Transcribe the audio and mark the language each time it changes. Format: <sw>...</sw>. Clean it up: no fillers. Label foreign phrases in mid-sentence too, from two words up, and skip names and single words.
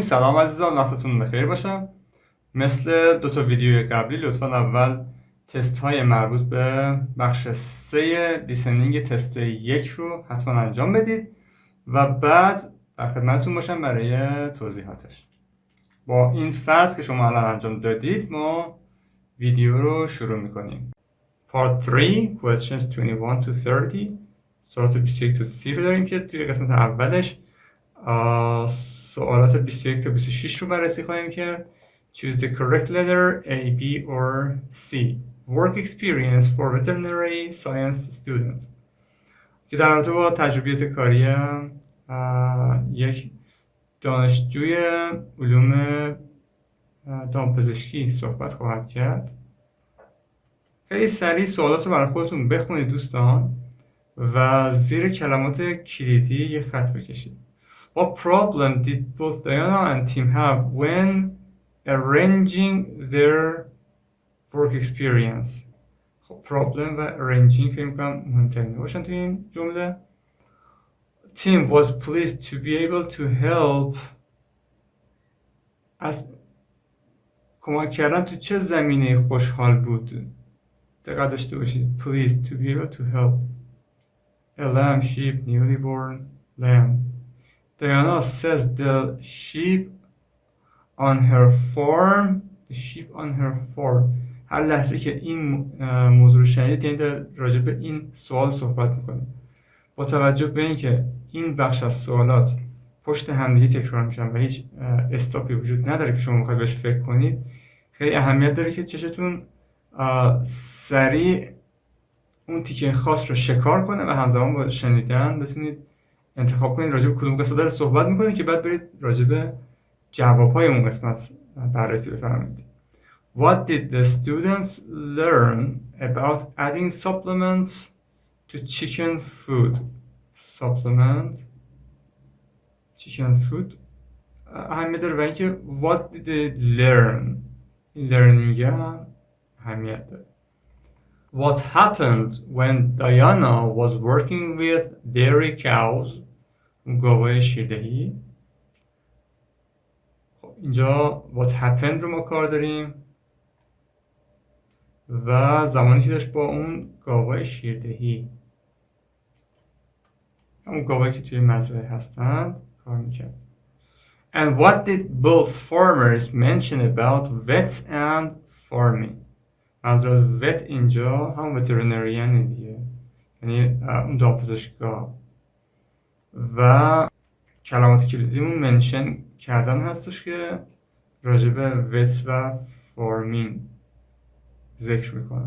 <fa>سلام عزیزان، وقتتون بخیر باشه. مثل دو تا ویدیوی قبلی لطفا اول تست های مربوط به بخش 3 لیسنینگ تست 1 رو حتما انجام بدید و بعد در خدمتتون باشم برای توضیحاتش. با این فرض که شما الان انجام دادید ما ویدیو رو شروع میکنیم.</fa> <en>Part 3 questions 21 to 30</en> <fa>سوالات 21 تا 30 رو داریم که توی قسمت اولش سوالات 21 تا 26 رو بررسی خواهیم کرد.</fa> <en>Choose the correct letter A, B or C. Work experience for veterinary science students.</en> <fa>که در رابطه با تجربیات کاری یک دانشجوی علوم دامپزشکی صحبت خواهد کرد. خیلی سریع سوالات رو برای خودتون بخونید دوستان و زیر کلمات کلیدی یه خط بکشید.</fa> <en>What problem did both Diana and Tim have when arranging their work experience?</en> <fa>خب problem و arranging فکر می‌کنم مهمترین باشن تو این جمله.</fa> <en>Tim was pleased to be able to help.</en> <fa>از کمک کردن تو چه زمینه خوشحال بود؟ دقت داشته باشید.</fa> <en>Pleased to be able to help. A lamb, sheep, newly born lamb. Diana says the sheep on her farm. The sheep on her farm.</en> <fa>هر لحظه که این موضوع رو شنیدید یعنی راجع به این سوال صحبت میکنه. با توجه به اینکه این بخش از سوالات پشت همدیگه تکرار میشن و هیچ استاپی وجود نداره که شما میخواید بهش فکر کنید، خیلی اهمیت داره که چشتون سریع اون تیکه خاص رو شکار کنه و همزمان با شنیدن بتونید انتخاب کنید راجع به کدوم قسمت داره صحبت میکنید که بعد برید راجع به جوابهای اون قسمت بررسی بفرمایید.</fa> <en>What did the students learn about adding supplements to chicken food? Supplement chicken food</en> <fa>اهمیت داره و اینکه</fa> <en>what did they learn؟</en> <fa>learning هم اهمیت داره.</fa> <en>What happened when Diana was working with dairy cows?</en> <fa>گاوهای شیردهی. خب اینجا</fa> <en>what happened</en> <fa>رو ما کار داریم و زمانی که داشت با اون گاوهای شیردهی، اون گاوهایی که توی مزرعه هستند کار میکرد.</fa> <en>And what did both farmers mention about vets and farming?</en> <fa>منظور از vet اینجا هم وترینریان دیگه، یعنی اون دامپزشکا و کلمات کلیدیمون منشن کردن هستش که راجع به وت و فارمینگ ذکر میکنن.</fa>